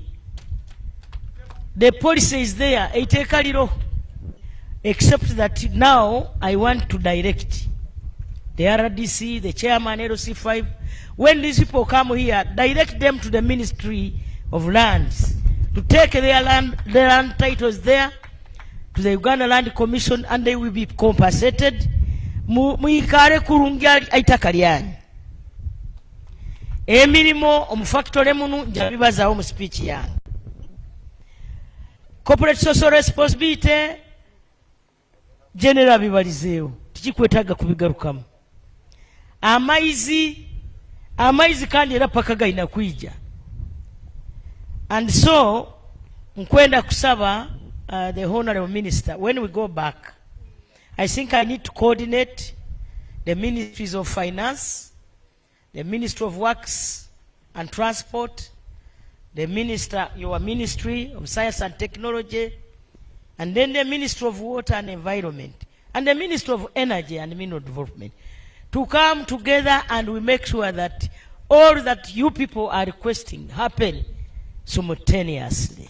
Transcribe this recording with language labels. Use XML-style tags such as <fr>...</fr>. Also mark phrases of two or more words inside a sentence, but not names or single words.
<en>The policy is there, except that now I want to direct the RDC, the chairman, LC5, when these people come here, direct them to the Ministry of Lands to take their land titles there to the Uganda Land Commission, and they will be compensated.</en> <nyo>Muikare kurungia aitakaliani. Emirimo omufactory munu njabibaza mu speech yange.</nyo> <en>Corporate social responsibility general</en> <nyo>bibalizeo tikikwetaga kubigarukamu. Amaizi kandi era paka gaina kuija.</nyo> <en>And so</en> <nyo>nkwenda kusaba</nyo> <en>the honorable minister, when we go back, I think I need to coordinate the ministries of finance, the Ministry of Works and Transport, the minister, your Ministry of Science and Technology, and then the Ministry of Water and Environment, and the Ministry of Energy and Mineral Development, to come together and we make sure that all that you people are requesting happen simultaneously.</en>